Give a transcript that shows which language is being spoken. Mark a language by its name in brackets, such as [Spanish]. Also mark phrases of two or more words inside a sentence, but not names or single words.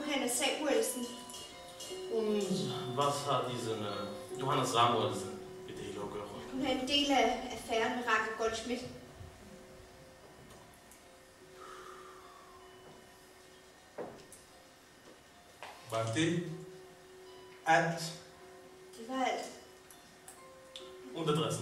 [Danish] Samuelsen. [German] Und was hat diesen Johannes Samuelsen mit [Danish] det hele at gøre? Hun er en del af affæren med Rakel Goldschmidt. Var det alt? Det var alt. [German] Und adressen?